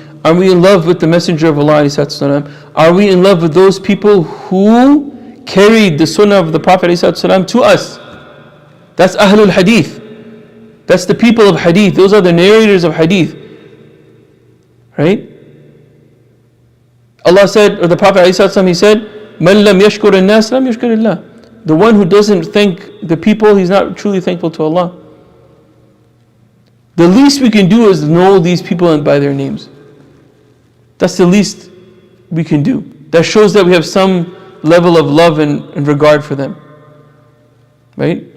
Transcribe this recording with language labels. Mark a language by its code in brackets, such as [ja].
[en] Are we in love with the Messenger of Allah ﷺ? Are we in love with those people who carried the sunnah of the Prophet ﷺ to us? That's Ahlul Hadith. That's the people of Hadith. Those are the narrators of Hadith. Right? Allah said, or the Prophet ﷺ, he said, [ar] مَنْ لَمْ يَشْكُرِ النَّاسِ لَمْ يَشْكُرِ اللَّهِ. [en] The one who doesn't thank the people, he's not truly thankful to Allah. The least we can do is know these people by their names. That's the least we can do. That shows that we have some level of love and regard for them. Right?